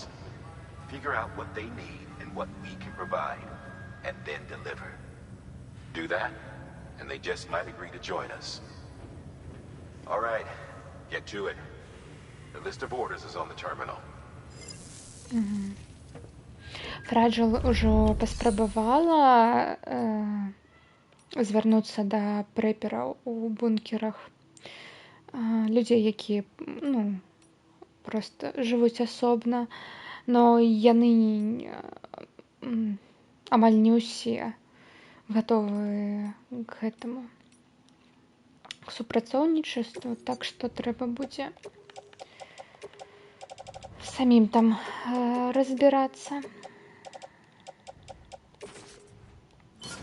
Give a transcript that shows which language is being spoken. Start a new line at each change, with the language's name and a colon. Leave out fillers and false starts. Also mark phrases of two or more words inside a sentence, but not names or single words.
English: Figure out what they need and what we can provide, and then deliver. Do that, and they just might agree to join us. All right, get to it. The list of orders is on the terminal.
Belarusian: Fragile ўжо паспрабавала звярнуцца да прэпераў у бункерах. Людзей, якія, проста жывуць асобна, но яны амаль не ўсе гатовы к гэтаму, к супрацоўнічеству, так што трэба будзе самім там разбірацца.